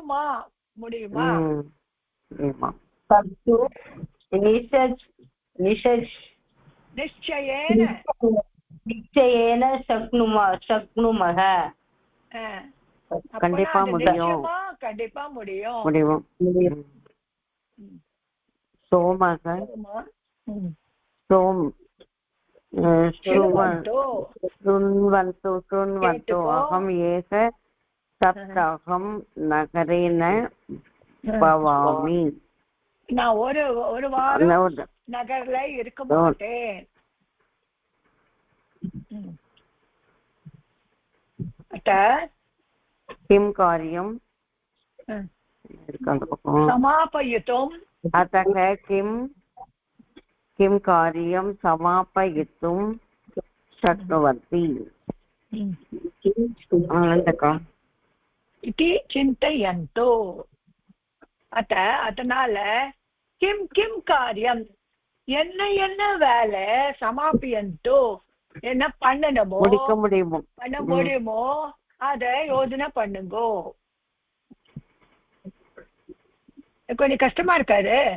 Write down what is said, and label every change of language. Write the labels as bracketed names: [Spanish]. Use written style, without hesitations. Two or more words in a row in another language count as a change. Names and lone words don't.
[Sanskrit] निश्चयेन शक्नुमः. [Tamil] கண்டிப்பா முடியும். [Sanskrit] சோமக शृण्वन्तु अहम् एक सप्ताहं नगरेण भवामि. [Tamil] நான் ஒரு வாரம் நகர்ல இருக்க மாட்டேன். [Sanskrit] अत किं कार्यं समापयितुम् अतः किं कार्यं समापयितुं शक्नुवन्ति इति चिन्तयन्तु अत [Tamil] அதனால [Sanskrit] किम् किम् कार्यम् [Tamil] என்ன என்ன வேலை சமாபியந்தோ என்ன பண்ணணுமோ பண்ண முடியுமோ அதை யோசனை பண்ணுங்கோ. கொஞ்சம் கஷ்டமா இருக்காது,